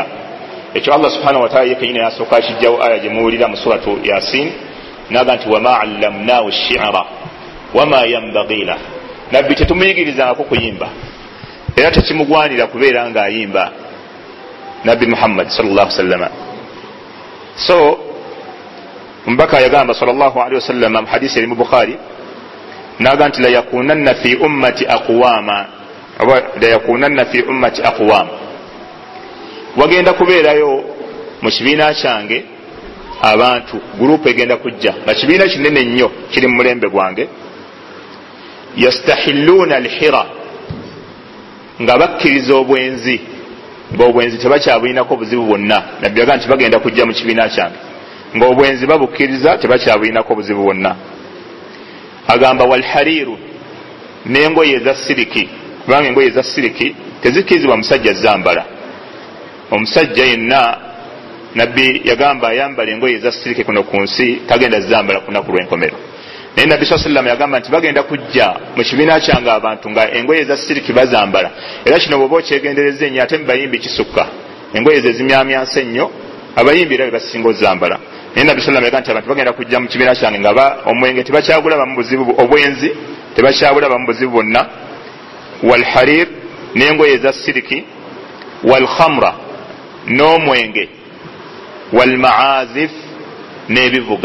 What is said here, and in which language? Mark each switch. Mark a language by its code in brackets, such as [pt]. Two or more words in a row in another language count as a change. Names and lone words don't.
[lg] ekyo Allah [ar] سبحانه وتعالى [lg] yekenyina yasooka akijjawo aya gye muwulira mu suratu Yasin, naga nti [ar] وما علمناه الشعر وما ينبغي له, [lg] nabbi tetumuyigirizaako kuyimba era tekimugwanira kubeera ng'ayimba nabbi Muhammad [ar] صلى الله عليه وسلم. [lg] so mbaka yagamba [ar] صلى الله عليه وسلم [lg] mu hadisi eri mu Bukhari, naga nti [ar] ليكونن في أمتي أقواما, ليكونن في أمتي أقوام, [lg] wagenda kubeerayo mu kibiina kyange abantu gurupu egenda kujja nga kibiina kinene nnyo kiri mu mulembe gwange. [ar] يستحلون الحر, [lg] nga bakkiriza obwenzi, ng'obwenzi tebakyabuyinako buzibu bwonna. nabbi yaga nti bagenda kujja mu kibiina kyange ng'obwenzi babukkiriza tebakyabuyinako buzibu bwonna. agamba walhariru, n'engoye eza siriki, kubanga engoye eza siriki tezikkirizibwa musajja zambala. omusajja yenna nabbi yagamba ayambala engoye eza siriki kuno ku nsi tagenda zambala ku nnaku lw'enkomero. naye nabbi [ar] صلى الله عليه وسلم [lg] yagamba nti bagenda kujja mu kibiina kyange abantu nga engoye eza siriki bazambala. era kino bw'oba okyegendereza ennyo ate mu bayimbi kisukka, engoye ze zimyamyansa ennyo, abayimbi era be basinga ozambala. naye nabbi [ar] صلى الله عليه وسلم [lg] yagamba nti abantu bagenda kujja mu kibiina kyange nga omwenge tebakyagulabamu buzibu, obwenzi tebakyabulabamu buzibu bwonna. walharir, n'engoye eza siriki walkhamra n'omwenge walmaazif n'ebivuga.